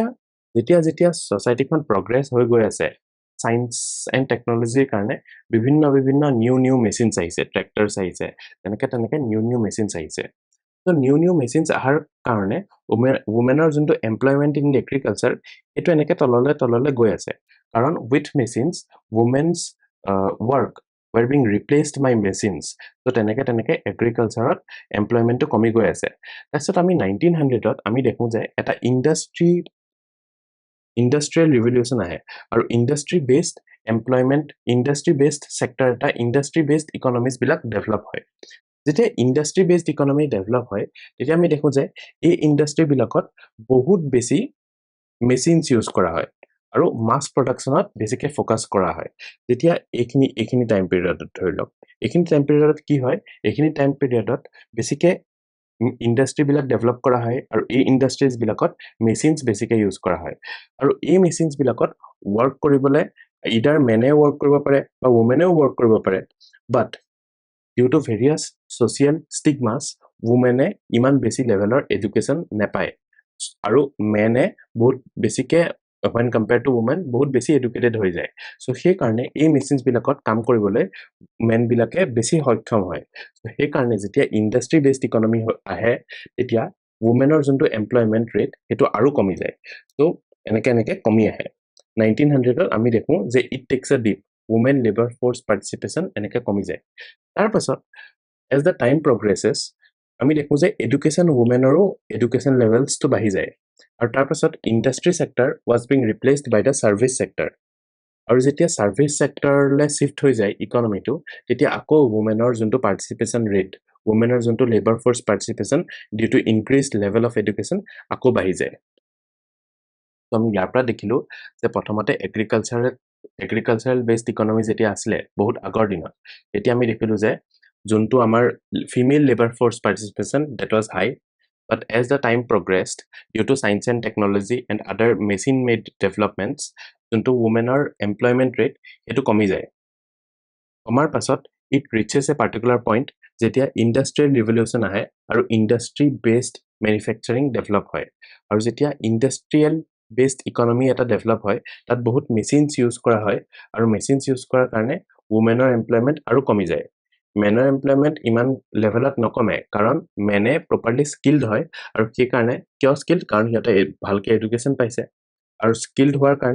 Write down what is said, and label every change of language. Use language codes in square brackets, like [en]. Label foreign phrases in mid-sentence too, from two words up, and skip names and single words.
[as] যেতিয়া সোসাইটিখন প্ৰগ্ৰেছ হৈ গৈ আছে [en] science and technologyৰ [as] কাৰণে বিভিন্ন [en] new machines [as] আহিছে ট্ৰেক্টৰছ আহিছে তেনেকে [en] new machines [as] আহিছে তো [en] new machines [as] আহাৰ কাৰণে ওমেনৰ যোনটো [en] employment in agriculture [as] এটো এনেকে তললৈ গৈ আছে কাৰণ [en] with machines womens work were being replaced by machines [as] তো তেনেকে এগ্ৰিকালচাৰত এমপ্লয়মেন্টটো কমি গৈ আছে তাৰপিছত আমি 1900 ত আমি দেখো যে এটা [en] industrial revolution [as] আহে আৰু [en] industry based employment industry based sector [as] এটা [en] industry based economies [as] বিলাক ডেভেলপ হয় যেতিয়া [en] industry based economy develop [as] হয় তেতিয়া আমি দেখো যে এই ইন্ডাষ্ট্ৰি বিলাকত বহুত বেছি মেচিনছ ইউজ কৰা হয় আৰু মাস প্ৰডাকশনত বেছিকৈ ফোকাস কৰা হয় যেতিয়া এইখিনি টাইম পিৰিয়ডত ধৰি লওক এইখিনি টাইম পিৰিয়ডত কি হয় এইখিনি টাইম পিৰিয়ডত বেছিকৈ ইন্ডাষ্ট্ৰি বিলাক ডেভেলপ কৰা হয় আৰু এই ইন্ডাষ্ট্ৰিজ বিলাকত মেচিনছ বেছিকৈ ইউজ কৰা হয় আৰু এই মেচিনছ বিলাকত ওয়াৰ্ক কৰিবলৈ ইদাৰ মেনে ওয়াৰ্ক কৰিব পাৰে বা ওমেনেও ওয়াৰ্ক কৰিব পাৰে বাট [en] due to various social stigmas women [as] ইমান বেছি লেভেলৰ এডুকেশ্যন নাপায় আৰু মেনে বহুত বেছিকে [en] when compared to women [as] বহুত বেছি এডুকেটেড হৈ যায় সো সেই কাৰণে এই মেচিনছ বিলাকত কাম কৰিবলৈ মেন বিলাকে বেছি সক্ষম হয় সো সেই কাৰণে যেতিয়া [en] industry based economy [as] আহে তেতিয়া womenৰ যোনটো [en] employment rate [as] হেতু আৰু কমি যায় সো এনেকে কমি আহে 1900 আমি দেখো যে [en] it takes a dip women labor force participation [as] এনেকে কমি যায় তাৰ পাছত [en] as the time progresses [as] আমি দেখো যে এডুকেশ্যন womenৰো [en] education levels [as] তো বাঢ়ি যায় আৰু তাৰ পাছত [en] industry sector was being replaced by the service sector [as] আৰু যেতিয়া সাৰ্ভিস সেক্টৰলে শিফট হৈ যায় ইকোনমিটো তেতিয়া আকৌ womenৰ যোনটো [en] participation rate [as] womenৰ যোনটো [en] labour force participation due to increased level of education [as] আকৌ বাঢ়ি যায় তো আমি ইয়াৰ পৰা দেখিলো যে প্ৰথমতে [en] agricultural based economy [as] যেতিয়া আসলে বহুত আগৰ দিনত এতিয়া আমি দেখিলো যে যোনটো আমাৰ [en] female labour force participation that was high but as the time progressed due to science and technology and other machine made developments [as] যোনটো womenৰ [en] employment rate [as] এটো কমি যায় কমাৰ পাছত [en] it reaches a particular point [as] যেতিয়া [en] industrial revolution [as] আহে আৰু [en] industry based manufacturing develop [as] হয় আৰু যেতিয়া [en] industrial based economy [as] এটা develop হয় তাত বহুত [en] machines use [as] কৰা হয় আৰু [en] machines use [as] কৰাৰ কাৰণে womenৰ employment আৰু কমি যায় মেনৰ এমপ্লয়মেন্ট ইমান লেভেলত নকমে কাৰণ মেনে [en] properly skilled [as] হয় আৰু কি কাৰণে কিয় স্কিলড কাৰণ সিহঁতে ভালকে এডুকেশ্যন পাইছে আৰু স্কিলড হোৱাৰ কাৰণে